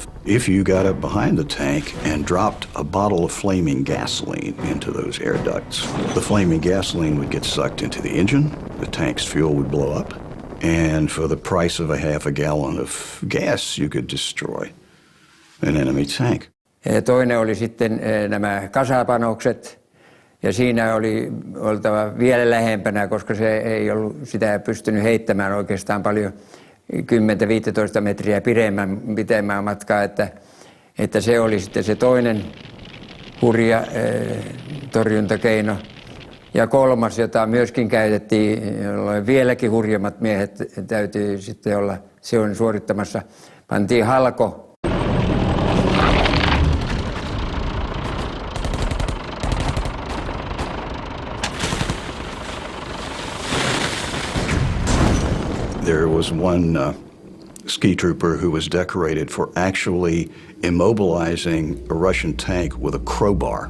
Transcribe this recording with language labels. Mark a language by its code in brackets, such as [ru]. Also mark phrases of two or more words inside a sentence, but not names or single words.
[en] If you got up behind the tank and dropped a bottle of flaming gasoline into those air ducts, the flaming gasoline would get sucked into the engine, the tank's fuel would blow up, and for the price of a half a gallon of gas, you could destroy an enemy tank. [fi] Toinen oli sitten nämä kasapanokset, ja siinä oli oltava vielä lähempänä, koska se ei ollut sitä pystynyt heittämään oikeastaan paljon 10-15 metriä pitemmän matkaa, että se oli sitten se toinen hurja torjuntakeino. Ja kolmas, jota myöskin käytettiin, jolloin vieläkin hurjemmat miehet täytyy sitten olla se on suorittamassa, pantiin halko. [en] There was one ski trooper who was decorated for actually immobilizing a Russian tank with a crowbar.